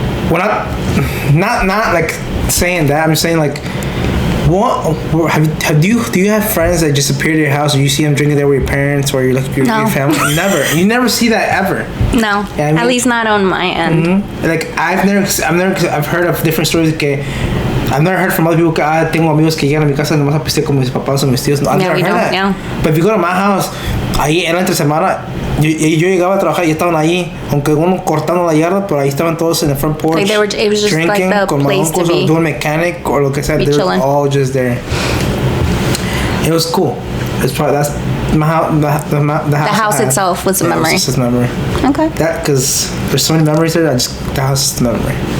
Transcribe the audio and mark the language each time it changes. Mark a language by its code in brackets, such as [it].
[en] Well, not like saying that. I'm just saying like, what do you have friends that just appear to your house or you see them drinking there with your parents or your family? You never see that ever. No, yeah, I mean, at least not on my end. Mm-hmm. Like I've heard of different stories que I've never heard from other people. [es] Tengo amigos que llegan a mi casa nomás a pistear con mis papás o mis tíos. [en] No, I've never heard that. Yeah. But if you go to my house, [es] ahí en la entre semana, yo llegaba a trabajar y estaban ahí, aunque uno cortando la yarda, pero ahí estaban todos [en] in the front porch. Like it was just drinking, like the [es] con [en] place to be. Doing mechanic or [es] lo que sea. [en] They were all just there. It was cool. It's probably that's my house. The house itself was a memory. It's just a memory. Okay. That because there's so many memories there. The house is the memory.